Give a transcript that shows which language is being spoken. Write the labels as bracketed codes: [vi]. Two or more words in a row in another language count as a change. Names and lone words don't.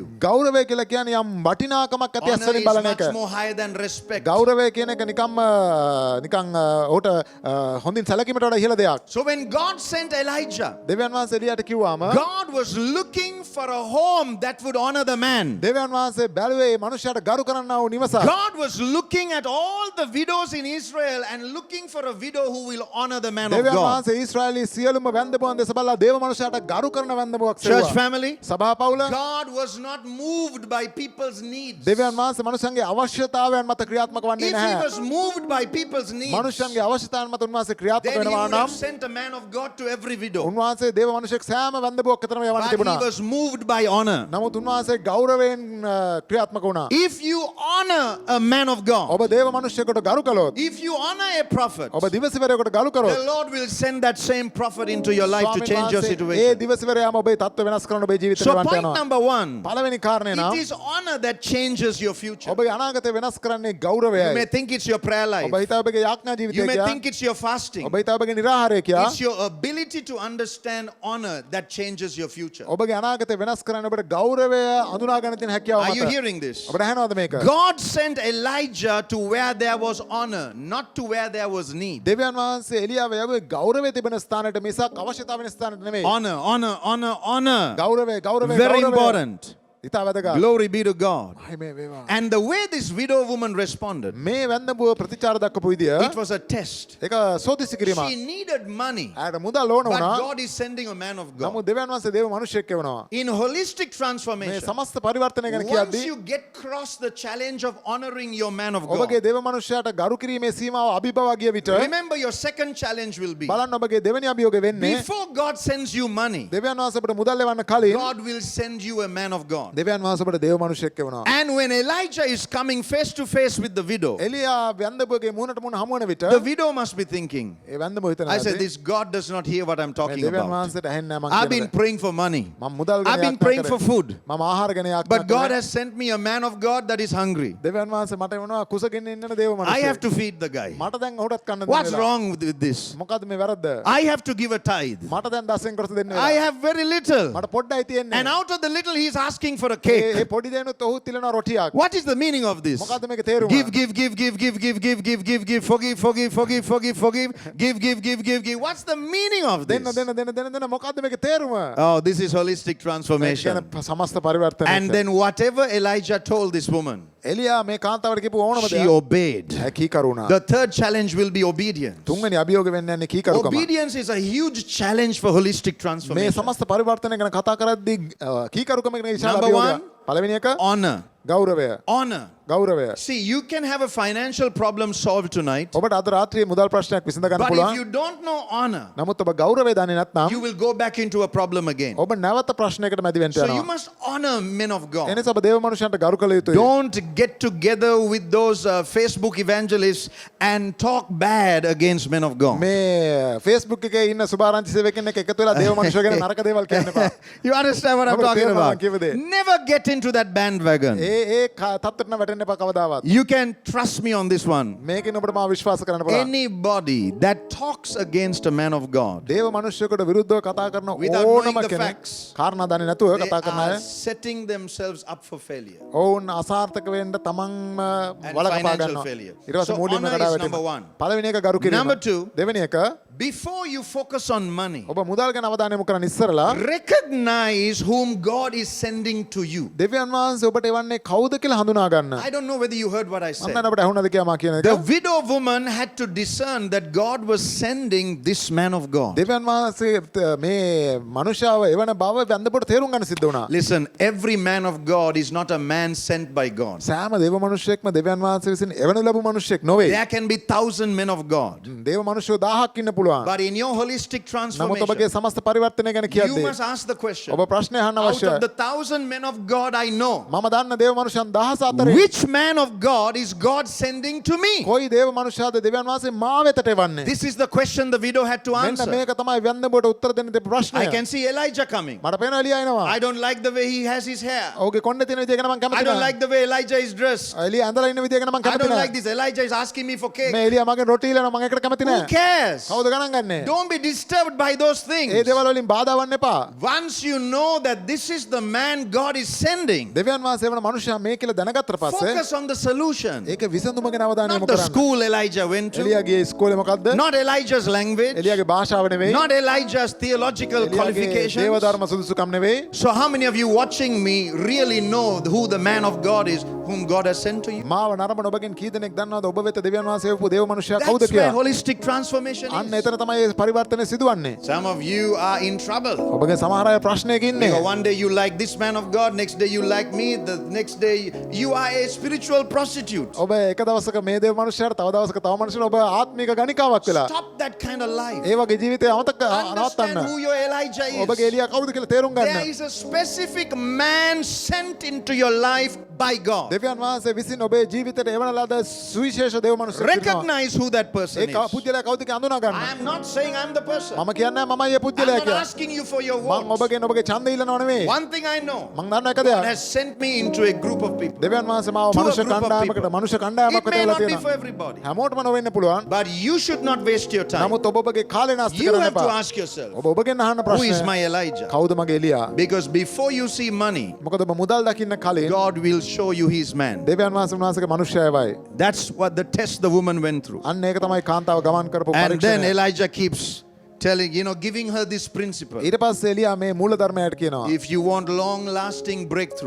[si] ගෞරවය කියලා කියන්නේ යම් වටිනාකමක් ඇති [en] Honor [si] ඇස්වලින් [en] is [si] බලන [en] much [si] එක. [en] more higher than respect. [si] ගෞරවය කියන එක නිකන් ඔහුට හොඳින් සැලකීමට වඩා ඉහළ දෙයක්. [en] So when God sent Elijah, [si] දෙවියන් වහන්සේ එලියට කිව්වාම [en] God was looking for a home that would honor the man. [si] දෙවියන් වහන්සේ බැලුවේ මේ මනුෂ්‍යයාට ගරු කරන්නා වූ නිවසක්. [en] God was looking at all the widows in Israel and looking for a widow who will honor the man of [si] දෙවියන් [en] God. [si] වහන්සේ ඊශ්‍රායලී සියලුම වැන්දඹුවන් දෙස බලලා දේව මනුෂ්‍යයාට ගරු කරන වැන්දඹුවක් [en] Church [si] සෙව්වා. [en] family, [si] සභා පවුල [en] God was not moved by people's needs. [si] දෙවියන් වහන්සේ මනුෂ්‍යයන්ගේ අවශ්‍යතාවයන් මත ක්‍රියාත්මක වන්නේ [en] If he [si] නැහැ. [en] was moved by people's needs, [si] මනුෂ්‍යයන්ගේ අවශ්‍යතාවයන් මත උන්වහන්සේ ක්‍රියාත්මක [en] then he [si] වෙනවා [en] would have [si] නම් [en] sent a man of God brought to every widow. [si] උන්වහන්සේ දේව මනුෂ්‍යෙක් සෑම වැන්දබුවක් අතරම යවන්න [en] But [si] තිබුණා. [en] he was moved by honor. [si] නමුත් උන්වහන්සේ ගෞරවයෙන් ක්‍රියාත්මක වුණා. [en] If you honor a man of God, [si] ඔබ දේව මනුෂ්‍යයෙකුට ගරු කළොත්, [en] if you honor a prophet, [si] ඔබ දිවසිවරයෙකුට ගරු [en] the [si] කරොත්, [en] Lord will send that same prophet into your life to change your [si] ඒ [en] situation. [si] දිවසිවරයාම ඔබේ තත්ත්ව වෙනස් කරන ඔබේ ජීවිතේ [en] So [si] වන්ට [en] point [si] යනවා. [en] number one, [si] පළවෙනි කාරණේ නම් [en] it is honor that changes your future. [si] ඔබේ අනාගතය වෙනස් කරන්නේ [en] You [si] ගෞරවයයි. [en] may think it's your prayer life. [si] ඔබ හිතා ඔබගේ යාඥා [en] You [si] ජීවිතය [en] may [si] කියා. [en] think it's your fasting. [si] ඔබ හිතා ඔබගේ නිරාහාරය කියා. [en] It's your ability to understand honor that changes your future. [si] ඔබගේ අනාගතය වෙනස් කරන්න ඔබට ගෞරවය අඳුනා ගන්න තියෙන හැකියාව [en] Are you [si] මත. [en] hearing this? [si] ඔබට ඇහෙනවද මේක? [en] God sent Elijah to where there was honor, not to where there was need. [si] දෙවියන් වහන්සේ එලියාව යවුවේ ගෞරවය තිබෙන ස්ථානයට මිසක් අවශ්‍යතාව වෙන ස්ථානයට නෙමෙයි. [en] Honor, honor, honor, honor. [si] ගෞරවය ගෞරවය [en] Very [si] ගෞරවය. [en] important. [si] ඉතා වැදගත්. [en] Glory be to God. [si] ආමේන් වේවා. [en] And the way this widow woman responded, [si] මේ වැන්දඹුව ප්‍රතිචාර දක්වපු විදිය [en] it was a test. [si] ඒක සෝදිසි කිරීමක්. [en] She needed money, [si] ඇයට මුදල් ඕන [en] but [si] වුණා. [en] God is sending a man of God. [si] නමුත් දෙවියන් වහන්සේ දේව මනුෂ්‍යෙක් වෙනවා. [en] In holistic [si] මේ [en] transformation, [si] සමස්ත පරිවර්තනය ගැන [en] once [si] කියද්දී [en] you get across the challenge of honoring your man of God, [si] ඔබගේ දේව මනුෂ්‍යයාට ගරු කිරීමේ සීමාව අභිබවා ගිය විට [en] remember your second challenge will be, [si] බලන්න ඔබගේ දෙවෙනි අභියෝගය වෙන්නේ [en] before God sends you money, [si] දෙවියන් වහන්සේ ඔබට මුදල් ලැබන්න කලින් [en] God will send you a man of God. [si] දෙවියන් වහන්සේ ඔබට දේව මනුෂ්‍යෙක් වෙනවා. [en] And when Elijah is coming face to face with the widow, [si] එලියා වැන්දඹුවගේ මුහුණට මුහුණ හමු වන විට [en] the widow must be thinking, [si] ඒ වැන්දඹුව හිතනවා [en] I said, this God does not hear what I'm talking [si] දෙවියන් [en] about. [si] වහන්සේට ඇහෙන්නේ නැහැ මං [en] I've [si] කියන [en] been [si] දේ. [en] praying for money. [si] මම මුදල් ගැන [en] I've been [si] යාඥා [en] praying for [si] කරේ. [en] food. [si] මම ආහාර ගැන යාඥා [en] But God [si] කරේ. [en] has sent me a man of God that is hungry. [si] දෙවියන් වහන්සේ මට වෙනවා කුසගින්න ඉන්න දේව [en] I have [si] මනුෂ්‍යයෙක්. [en] to feed the guy. [si] මට දැන් ඔහුටත් කන්න දෙන්න [en] What's [si] වෙලා. [en] wrong with this? [si] මොකද්ද මේ වැරද්ද? [en] I have to give a tithe. [si] මට දැන් 10න් කොටස දෙන්න [en] I [si] වෙලා. [en] have very little. [si] මට පොඩ්ඩයි තියෙන්නේ. [en] And out of the little, he's asking for a [si] ඒ [en] cake. [si] පොඩි දෙනුත් ඔහු තිලනවා රොටියක්. [en] What is the meaning of this? [si] මොකද්ද මේකේ තේරුම? [en] Give, give, give, give, give, give, give, give, give, give, forgive, forgive, forgive, forgive, forgive, give, give, give, give, give. What's the meaning of this? [si] දෙන්න මොකද්ද මේකේ තේරුම? [en] Oh, this is holistic [si] මේ කියන [en] transformation. [si] සමස්ත පරිවර්තනය. [en] And then whatever Elijah told this woman, [si] එලියා මේ කාන්තාවට කියපු ඕනම [en] she [si] දෙයක් [en] obeyed. [si] කීකරු වුණා. [en] The third challenge will be obedience. [si] තුන්වෙනි අභියෝග වෙන්න යන්නේ කීකරුකම. [en] Obedience is a huge challenge for holistic [si] මේ [en] transformation. [si] සමස්ත පරිවර්තනය ගැන කතා කරද්දී කීකරුකම ගැන විශාල [en] Number [si] අභියෝගයක්. [en] one, [si] පළවෙනි එක [en] Honor. [si] ගෞරවය. [en] Honor. [si] ගෞරවය. [en] See, you can have a financial problem solved tonight, [si] ඔබට අද රාත්‍රියේ මුදල් ප්‍රශ්නයක් විසඳ ගන්න [en] but if [si] පුළුවන්. [en] you don't know honor, [si] නමුත් ඔබ ගෞරවය දන්නේ නැත්නම් [en] you will go back into a problem again. [si] ඔබ නැවත ප්‍රශ්නයකට මැදි වෙන්න [en] So you [si] යනවා. [en] must honor men of [si] ඒ [en] God. [si] නිසා ඔබ දේව මනුෂ්‍යයන්ට ගරු කළ යුතුයි. [en] Don't get together with those Facebook evangelists and talk bad against men of God. [si] මේ Facebook එකේ ඉන්න සුභාරංචි සේවකෙන් එක එකතු වෙලා දේව මනුෂ්‍ය ගැන නරක දේවල් කියන්න එපා. [en] You understand what I'm [si] ඔබට [en] talking [si] තේරෙනවා [en] about? [si] මම කියපු දේ. [en] Never get into that bandwagon. [si] ඒ තත්ත්වයට වැටෙන්න එපා කවදාවත්. [en] You can trust me on this one. [si] මේකෙන් ඔබට මාව විශ්වාස කරන්න පුළුවන්. [en] Anybody that talks against a man of God [si] දේව මනුෂ්‍යයෙකුට විරුද්ධව කතා කරන [en] Without [si] ඕනම [en] knowing the [si] කෙනෙක් [en] facts, [si] කාරණා දන්නේ නැතුව [en] they [si] කතා කරන [en] are [si] අය [en] setting themselves up for failure [si] ඔවුන් අසාර්ථක වෙන්න තමන්ම [en] and [si] වලකපා [en] financial [si] ගන්නවා. [en] failure. [si] ඊට පස්සේ [en] So [si] මූලිකම [en] honor [si] කඩා [en] is [si] වැටෙනවා. [en] number one. [si] පළවෙනි එක ගරු කිරීම. [en] Number two, [si] දෙවෙනි එක [en] before you focus on money, [si] ඔබ මුදල් ගැන අවධානය යොමු කරන්න ඉස්සරලා [en] recognize whom God is sending to you. [si] දෙවියන් වහන්සේ ඔබට එවන්නේ කවුද කියලා හඳුනා ගන්න. [en] I don't know whether you heard what I [si] මම [en] said. [si] දන්නේ ඔබට ඇහුණාද කියලා මා කියන [en] The [si] එක. [en] widow woman had to discern that God was sending this man of God. [si] දෙවියන් වහන්සේ මේ මනුෂ්‍යව එවන බව වැන්දපොට තේරුම් ගන්න සිද්ධ වුණා. [en] Listen, every man of God is not a man sent by God. [si] සෑම දේව මනුෂ්‍යෙක්ම දෙවියන් වහන්සේ විසින් එවනු ලැබු මනුෂ්‍යෙක් නොවේ. [en] There can be 1,000 men of God. [si] දේව මනුෂ්‍යෝ 1000ක් ඉන්න පුළුවන්. [en] But in your holistic [si] නමුත් ඔබගේ [en] transformation, [si] සමස්ත පරිවර්තනය ගැන [en] you [si] කියද්දී [en] must ask the question, [si] ඔබ ප්‍රශ්නය අහන්න [en] out [si] අවශ්‍යයි. [en] of the 1,000 men of God I know, [si] මම දන්න දේව මනුෂ්‍යයන් 1000 අතරේ [en] which man of God is God sending to me? [si] කොයි දේව මනුෂ්‍යයාද දෙවියන් වහන්සේ මා වෙතට එවන්නේ? [en] This is the question the widow had to [si] මෙන්න [en] answer. [si] මේක තමයි වැන්දඹුවට උත්තර දෙන්න තිබු ප්‍රශ්නය. [en] I can see Elijah coming. [si] මට පේනවා එලියා එනවා. [en] I don't like the way he has his hair. [si] ඔහුගේ කොණ්ඩේ තියෙන විදිය ගැන මම [en] I [si] කැමති [en] don't [si] නැහැ. [en] like the way Elijah is dressed. [si] එලියා ඇඳලා ඉන්න විදිය ගැන මම [en] I [si] කැමති [en] don't like [si] නැහැ. [en] this. Elijah is asking me for cake. [si] මේ එලියා මගෙන් රොටි ඉල්ලනවා මම ඒකට කැමති [en] Who [si] නැහැ. [en] cares? [si] කවුද ගණන් ගන්නේ? [en] Don't be disturbed by those things. [si] ඒ දේවල් වලින් බාධා වන්න එපා. [en] Once you know that this is the man God is sending, [si] දෙවියන් වහන්සේ වෙන මනුෂ්‍යයා මේ කියලා දැනගත්තට පස්සේ [en] focus on the solution. [si] ඒක විසඳුම ගැන අවධානය [en] Not [si] යොමු [en] the [si] කරන්න. [en] school Elijah went to, [si] එලියාගේ ඉස්කෝලේ මොකද්ද? [en] not Elijah's language, [si] එලියාගේ භාෂාව නෙවෙයි. [en] not Elijah's theological [si] එලියාගේ [en] qualifications. [si] දේව ධර්ම සුදුසුකම් නෙවෙයි. [en] So how many of you watching me really know who the man of God is whom God has sent to you? [si] මාව නරඹන ඔබගෙන් කී දෙනෙක් දන්නවද ඔබ වෙත දෙවියන් වහන්සේ එවපු දේව මනුෂ්‍යයා කවුද [en] That's where [si] කියලා? [en] holistic transformation [si] අන්න [en] is. [si] එතන තමයි මේ පරිවර්තනය සිදුවන්නේ. [en] Some of you are in trouble. [si] ඔබගේ සමහර අය ප්‍රශ්නයක ඉන්නේ. [en] Because one day you like this man of God, next day you like me, the next day you are a spiritual prostitute. [si] ඔබ එක දවසක මේ දේව මනුෂ්‍යයාට තව දවසක තව මනුෂ්‍යයෙක් ඔබ ආත්මික ගණිකාවක් වෙලා. [en] Stop that kind of life. [si] ඒ වගේ ජීවිතය අමතක [en] Understand [si] නවත්තන්න. [en] who your Elijah [si] ඔබගේ [en] is. [si] එලියා කවුද කියලා තේරුම් [en] There [si] ගන්න. [en] is a specific man sent into your life by God. [si] දෙවියන් වහන්සේ විසින් ඔබේ ජීවිතයට එවන ලද සුවිශේෂ දේව මනුෂ්‍යයෙක් ඉන්නවා. [en] Recognize who that person [si] ඒ [en] is. [si] පුද්ගලයා කවුද කියලා අඳුනා ගන්න. [en] I am not saying I'm the person. [si] මම කියන්නේ මමයි ඒ [en] I'm [si] පුද්ගලයා [en] not [si] කියලා. [en] asking you for your [si] මම [en] vote. [si] ඔබගෙන් ඔබගේ ඡන්දය ඉල්ලනව නෙමෙයි. [en] One thing I know. [si] මම දන්න එක [en] God [si] දෙයක්. [en] has sent me into a group of people. [si] දෙවියන් වහන්සේ මාව [en] To a [si] මනුෂ්‍ය [en] group of [si] කණ්ඩායමකට [en] people. [si] මනුෂ්‍ය [en] It [si] කණ්ඩායමකට [en] may [si] වෙලා [en] not be for [si] තියෙනවා. [en] everybody. [si] හැමෝටම නොවෙන්න පුළුවන්. [en] But you should not waste your time. [si] නමුත් ඔබ ඔබගේ කාලය නාස්ති [en] You [si] කරන්න [en] have to [si] එපා. [en] ask yourself, [si] ඔබ ඔබගෙන් අහන්න [en] who is [si] ප්‍රශ්නය [en] my Elijah? [si] කවුද මගේ එලියා? [en] Because before you see money, [si] මොකද ඔබ මුදල් දකින්න කලින් [en] God will show you his man. [si] දෙවියන් වහන්සේ උන්වහන්සේගේ මනුෂ්‍යයවයි. [en] That's what the test the woman went through. [si] අන්න ඒක තමයි කාන්තාව ගමන් කරපු [en] And then [si] පරීක්ෂණය. [en] Elijah keeps telling, giving her this principle. [si] ඊට පස්සේ එලියා මේ මූල ධර්මයට කියනවා. [en] If you want long lasting breakthrough,